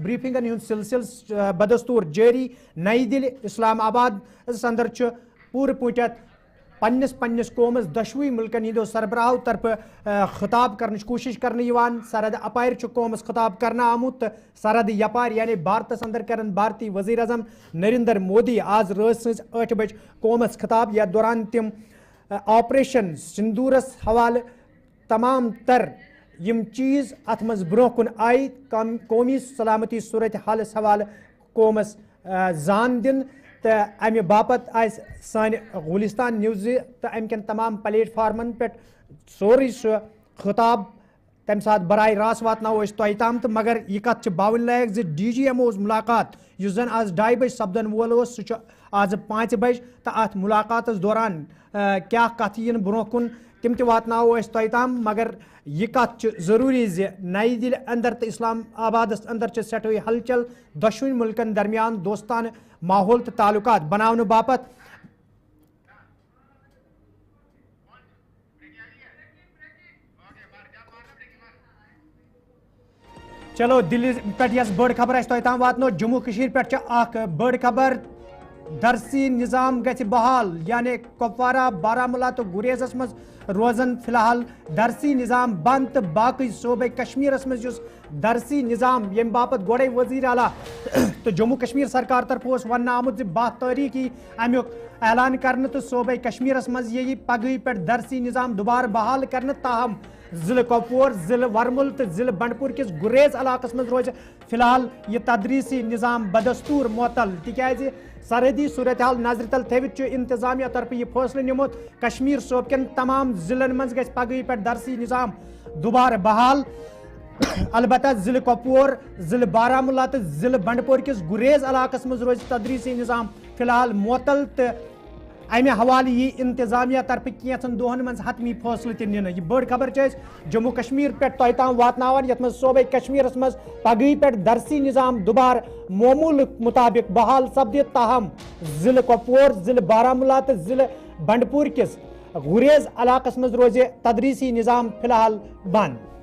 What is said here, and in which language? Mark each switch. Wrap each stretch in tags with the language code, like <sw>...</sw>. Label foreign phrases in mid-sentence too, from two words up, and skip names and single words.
<ks>بریفنگن ہند سلسلہ بدستور جاری نئی دہلی اسلام آباد اندر پور پوٹت پنس قومس دشوی ملکن ہندو سربراہو طرف خطاب کرنچ کوشش کرنے یوان سرحد اپار قومس خطاب کرنا آمت سرحد یپار یعنی بھارتس اندر کرن بھارتی وزیر اعظم نریندر مودی آز رات سز 8 بج قومس خطاب یتھ دوران تم آپریشن سندورس حوالہ تمام تر یم چیز ات مز برو کن آئی قومی سلامتی صورت حالس حوالہ قومس زان دن تو امہ باپت آس سان گلستان نیوز تو ام کن تمام پلیٹ فارمن پہ سوری سہ خطاب تمہ سات براہ راست واتنو تہ تام تو مگر یہ کت باون لائق ڈی جی ایم اوز ملاقات اس زن آز 2:30 بج سپدن وول سہ آز 5 بج تو ات ملاقات دوران کیا کت ین برو کن تم تہ واتنو تہ تام مگر یہ کت ضروری نئی دہلی اندر تو اسلام آباد اندر سٹھوئی ہلچل دشوین ملکن درمیان دوستانہ ماحول تو تعلقات بناؤ باپت چلو دلی پہ یس بڑ خبر اس تام واتنو جموں کشیر پہ اخ بڑ خبر درسی نظام گژھِ بحال یعنی کپوارہ بارہمولہ تو گریزس مز روزن فی الحال درسی نظام بند تو باقی صوبہ کشمیرس مز درسی نظام یم باپت گوڑے وزیر اعلیٰ تو جموں کشمیر سرکار طرف ون آمت 12 تاریخ امیک اعلان کرنے تو صوبہ کشمیرس مز یہ پگہ پہ درسی نظام دوبارہ بحال کرنے تاہم ضلع کپور ضلع ورمل تو ضلع بنڈپور کس گریز علاقس مز روز فی الحال یہ تدریسی نظام بدستور معطل تکیازِ سرحدی صورتحال نظر تل تھوت انتظامیہ طرف یہ فیصلہ نمت کشمیر صوبہ کن تمام ضلعن مز گژھِ پگہ پہ درسی نظام دوبارہ بحال البتہ ضلع کپور ضلع بارہمولہ تو ضلع بنڈپور کس گریز علاقس مز روز تدریسی نظام فی الحال معطل تو امہ حوالہ یہ انتظامیہ طرف کینچن دہن من حتمی فیصلہ تہ نن یہ بڑ خبر جموں کشمیر پہ تہ تام واتناوان یت مز صوبہ کشمیرس مز پگہ پہ درسی نظام دوبارہ معمول مطابق بحال سپدت تاہم ضلع کپور ضلع بارہمولہ تو ضلع بنڈپور کس گریز علاقس مز روز تدریسی نظام فی الحال بند</ks>